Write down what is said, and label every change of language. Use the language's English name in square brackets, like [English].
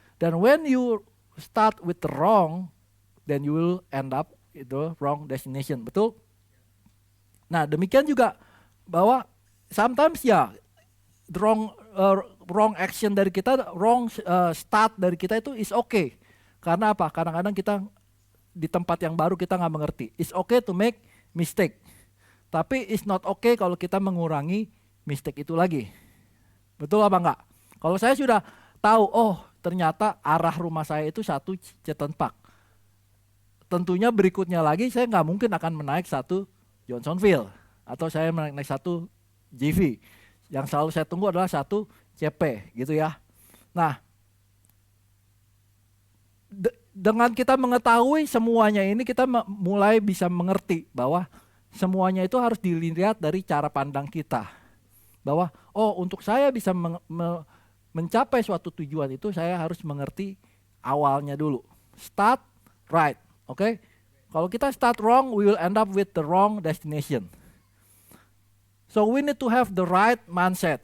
[English] Dan when you start with the wrong, then you will end up [Indonesian] itu [English] wrong destination, [Indonesian] betul? Nah demikian juga bahwa [English] sometimes [Indonesian] ya [English] the wrong action [Indonesian] dari kita, [English] wrong start [Indonesian] dari kita itu [English] is okay. [Indonesian] Karena apa? Kadang-kadang kita di tempat yang baru kita nggak mengerti. [English] It's okay to make mistake. [Indonesian] Tapi [English] it's not okay [Indonesian] kalau kita mengurangi mistake itu lagi. Betul apa enggak? Kalau saya sudah tahu, oh ternyata arah rumah saya itu 1 Chetan Park. Tentunya berikutnya lagi saya nggak mungkin akan menaik 1 Johnsonville. Atau saya naik 1 JV. Yang selalu saya tunggu adalah 1 CP gitu ya. Nah, dengan kita mengetahui semuanya ini, kita mulai bisa mengerti bahwa semuanya itu harus dilihat dari cara pandang kita. Bahwa untuk saya bisa mencapai suatu tujuan itu, saya harus mengerti awalnya dulu. [English] Start right, oke? [Indonesian] Kalau kita [English] start wrong, we will end up with the wrong destination. So we need to have the right mindset.